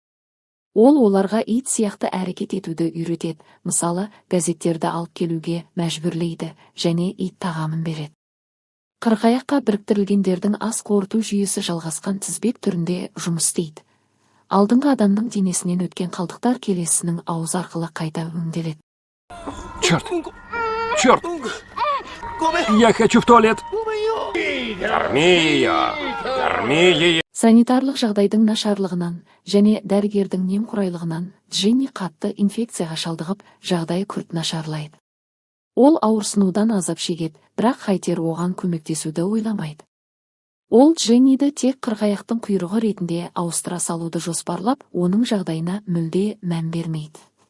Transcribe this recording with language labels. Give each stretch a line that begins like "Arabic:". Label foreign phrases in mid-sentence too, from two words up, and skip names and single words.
Kazakh: Ол оларға ит сияқты әрекет етуді үйретеді, мысалы, газеттерді алып келуге мәжбүрлейді және ит тағамын береді. Қырғаяққа біріктірілгендердің ас қорыту жүйесі жалғасқан тізбек түрінде жұмыс істейді. Алдыңғы адамның денесінен өткен қалдықтар келесінің ауыз арқылы қайта өңделеді.
Russian: Черт! Черт! Я хочу в туалет! Корми ее! Корми ее!
Kazakh: Санитарлық жағдайдың нашарлығынан және дәрігердің немқұрайлығынан Дженни қатты инфекцияға шалдығып, жағдайы күрт нашарлайды. Ол ауырсынудан азап шегеді, бірақ Хайтер оған көмектесуді ойламайды. Ол Дженниді тек қырғаяқтың құйрығы ретінде ауыстыра салуды жоспарлап, оның жағдайына мүлде мән бермейді.